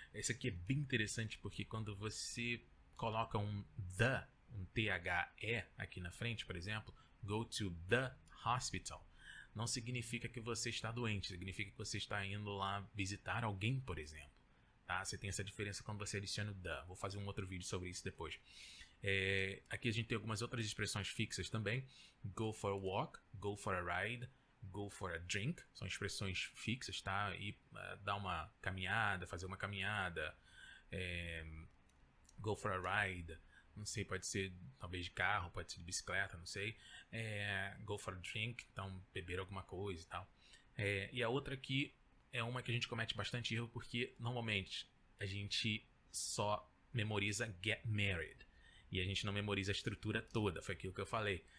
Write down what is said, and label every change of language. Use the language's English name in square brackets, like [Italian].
[Portuguese] Esse aqui é bem interessante porque quando você coloca um THE aqui na frente, por exemplo, [English] go to the hospital, [Portuguese] não significa que você está doente, significa que você está indo lá visitar alguém, por exemplo. Tá? Você tem essa diferença quando você adiciona o the. Vou fazer um outro vídeo sobre isso depois. Aqui a gente tem algumas outras expressões fixas também. [English] Go for a walk, go for a ride, go for a drink. [Portuguese] São expressões fixas, tá? E dar uma caminhada, fazer uma caminhada. [English] Go for a ride. [Portuguese] Não sei, pode ser talvez de carro, pode ser de bicicleta, não sei. [English] Go for a drink, [Portuguese] então beber alguma coisa e tal. E a outra aqui é uma que a gente comete bastante erro porque normalmente a gente só memoriza [English] get married [Portuguese] e a gente não memoriza a estrutura toda, foi aquilo que eu falei.